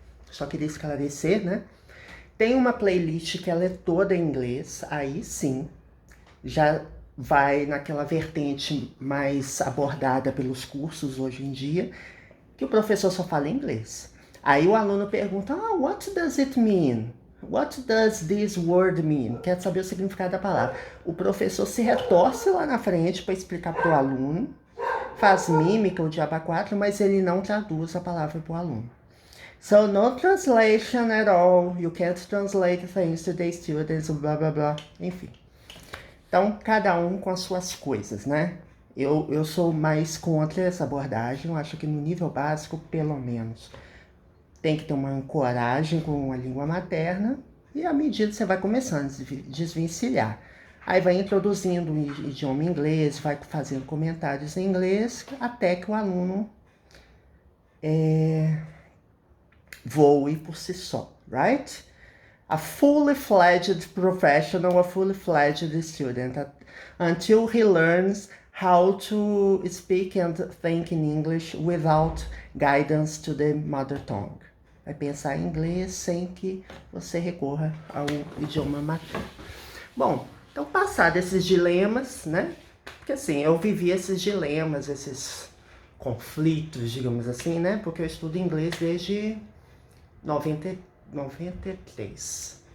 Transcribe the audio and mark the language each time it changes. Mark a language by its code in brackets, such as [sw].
[pt] Só queria esclarecer, né? Tem uma playlist que ela é toda em inglês, aí sim, já vai naquela vertente mais abordada pelos cursos hoje em dia, que o professor só fala inglês. Aí o aluno pergunta, [en] what does it mean? What does this word mean? [pt] Quer saber o significado da palavra. O professor se retorce lá na frente para explicar para o aluno, faz mímica, o diabo 4, mas ele não traduz a palavra para o aluno. [en] So, no translation at all. You can't translate things to the students, blá, blá, blá. [pt] Enfim. Então, cada um com as suas coisas, né? Eu sou mais contra essa abordagem. Eu acho que no nível básico, pelo menos, tem que ter uma ancoragem com a língua materna. E à medida que você vai começando a desvencilhar. Aí vai introduzindo o idioma inglês, vai fazendo comentários em inglês, até que o aluno voe por si só, right? [en] A fully fledged professional, a fully fledged student, until he learns how to speak and think in English without guidance to the mother tongue. [pt] Vai pensar em inglês sem que você recorra ao idioma materno. Bom, então passar desses dilemas, né? Porque assim, eu vivi esses dilemas, esses conflitos, digamos assim, né? Porque eu estudo inglês desde 93.